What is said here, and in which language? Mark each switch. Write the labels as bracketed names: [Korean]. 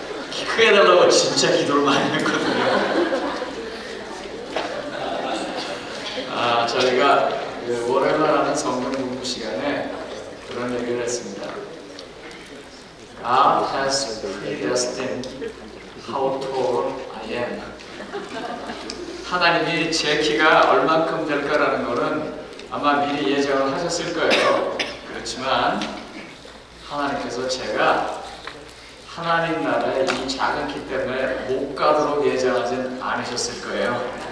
[Korean] 키 크게 해달라고 진짜 기도를 많이 했거든요. 저희가 그 월요일날 하는 성경 공부 시간에 그런 얘기를 했습니다. [English] God has predestined how tall I am. [Korean] 하나님이 제 키가 얼만큼 될까라는 거는 아마 미리 예정을 하셨을 거예요. 그렇지만 하나님께서 제가 하나님 나라의 이 작은 키 때문에 못 가도록 예정하진 않으셨을 거예요.